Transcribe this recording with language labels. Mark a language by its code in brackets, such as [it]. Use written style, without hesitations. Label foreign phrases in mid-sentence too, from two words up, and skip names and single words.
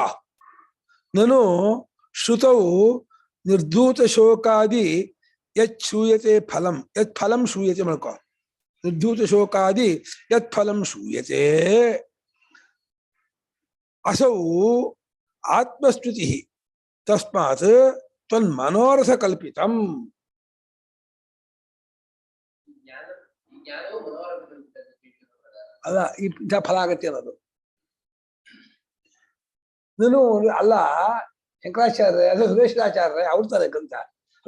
[sa] ನಾನು ಶ್ರುತೌ ನಿರ್ಧೂತ ಶೋಕಾದಿ ಯತ್ ಶೂಯತೆ ಫಲಂ, ಯತ್ ಫಲಂ ಶೂಯತೆ ಮಾಡ್ಕೊ. ನಿರ್ಧೂತ ಶೋಕಾದಿ ಯತ್ ಫಲಂ ಶೂಯತೆ ಅಸೌ ಆತ್ಮಸ್ತುತಿ ತಸ್ಮಾತ್ ತ್ವನ್ಮನೋರಥ ಕಲ್ಪಿತಂ. [kn] ಅಲ್ಲ ಈ ಫಲ ಆಗತ್ತೆ ಅನ್ನೋದು. ನಾನು ಅಲ್ಲ ಶಂಕರಾಚಾರ್ಯ ಅಲ್ಲ ಸುರೇಶ್ವರಾಚಾರ್ಯ ಅವ್ರ್ತಾರೆ ಗ್ರಂಥ ಅಲ್ಲ.